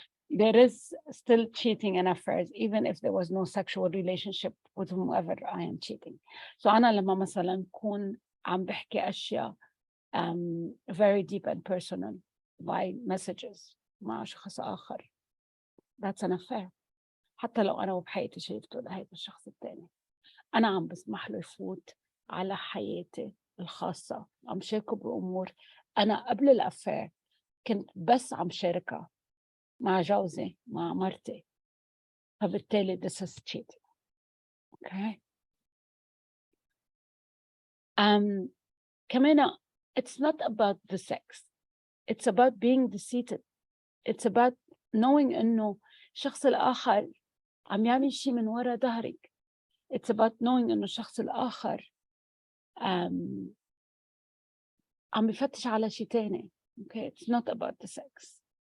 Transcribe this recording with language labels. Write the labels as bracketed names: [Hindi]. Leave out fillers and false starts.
[English] There is still cheating and affairs, even if there was no sexual relationship with whomever I am cheating. [Arabic] So أنا لما مثلا كون عم بحكي أشياء [English] very deep and personal by messages [Arabic] مع شخص آخر, [English] that's an affair. [Arabic] حتى لو أنا وبحياتي شايفته لهيدا الشخص التاني, أنا عم بسمح له يفوت على حياتي الخاصة, عم شاركه بأمور أنا قبل الأفير كنت بس عم شاركها مع جوزي مع مرتي, فبالتالي [English] this is cheating. Okay. [Arabic] كمان [English] it's not about the sex, it's about being deceived. It's about knowing [Arabic] إنه الشخص الآخر عم يعمل شيء من وراء ظهرك. [English] It's about knowing [Arabic] إنه الشخص الآخر عم بفتش على شيء تاني. [English] Okay, it's not about the sex.